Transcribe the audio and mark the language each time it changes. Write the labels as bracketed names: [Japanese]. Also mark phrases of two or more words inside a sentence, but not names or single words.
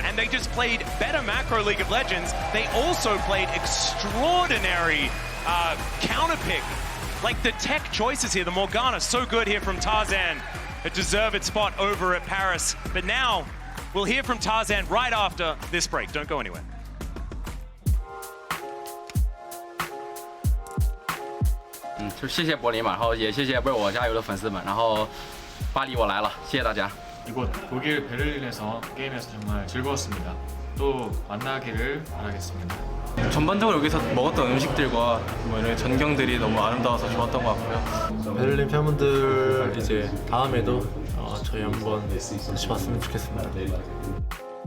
[English] And they just played better macro League of Legends. They also played extraordinary counterpick. Like the tech choices here, the Morgana, so good here from Tarzan. It deserved its spot over at Paris. But now, we'll hear from Tarzan right after this break. Don't go anywhere. [Chinese] 就谢谢柏林嘛，然后也谢谢为我加油的粉丝们，然后巴黎我来了，谢谢大家。 [Korean] 이곳 독일 베를린에서 게임에서 정말 즐거웠습니다. 또 만나기를 바라겠습니다. 전반적으로 여기서 먹었던 음식들과 뭐 이런 전경들이 너무 아름다워서 좋았던 것 같고요. 베를린 팬분들 이제 다음에도 저희 한번 같이 봤으면 좋겠습니다.